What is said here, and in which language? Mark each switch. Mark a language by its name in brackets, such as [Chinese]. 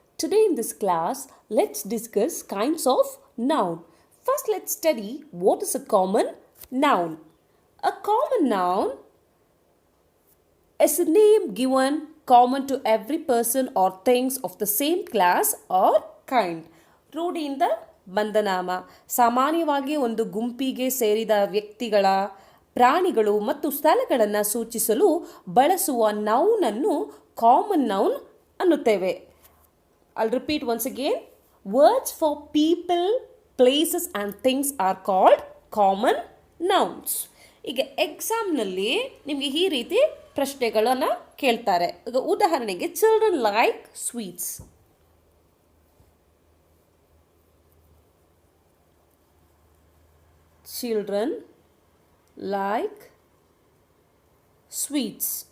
[English] Today in this class, let's discuss kinds of noun. First let's study what is a common noun. A common noun is a name given common to every person or things of the same class or kind. [Kannada] ರೂಢಿಯಿಂದ ಬಂದ ನಾಮ ಸಾಮಾನ್ಯವಾಗಿ ಒಂದು ಗುಂಪಿಗೆ ಸೇರಿದ ವ್ಯಕ್ತಿಗಳ ಪ್ರಾಣಿಗಳು ಮತ್ತು ಸ್ಥಳಗಳನ್ನು ಸೂಚಿಸಲು ಬಳಸುವ ನೌನನ್ನು common noun ಅನ್ನುತ್ತೇವೆ. [English] I'll repeat once again. Words for people, places and things are called common nouns. [Kannada] ಈಗ ಎಕ್ಸಾಮ್ನಲ್ಲಿ ನಿಮಗೆ ಈ ರೀತಿ ಪ್ರಶ್ನೆಗಳನ್ನು ಕೇಳ್ತಾರೆ. ಈಗ ಉದಾಹರಣೆಗೆ [English] Children like sweets. Children like sweets.